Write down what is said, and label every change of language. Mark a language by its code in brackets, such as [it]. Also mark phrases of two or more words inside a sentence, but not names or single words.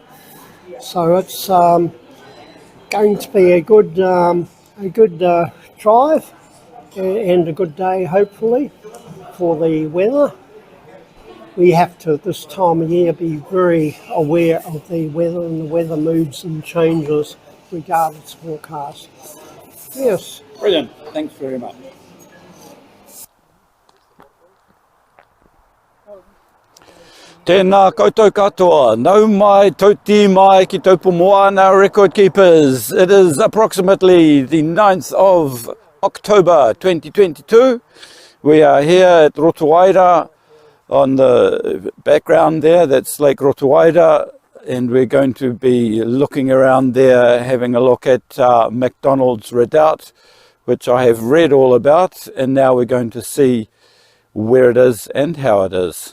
[en] So it's going to be a good drive and a good day, hopefully, for the weather. We have to, this time of year, be very aware of the weather and the weather moods and changes regardless of forecast. Yes. Brilliant. Thanks very much. [mi] Tēnā koutou katoa, nau mai tauti mai ki taupu moana [en] record keepers. It is approximately the 9th of October 2022. We are here at Rotowaira. On the background there, that's Lake Rotowaira, and we're going to be looking around there, having a look at McDonald's Redoubt, which I have read all about, and now we're going to see where it is and how it is.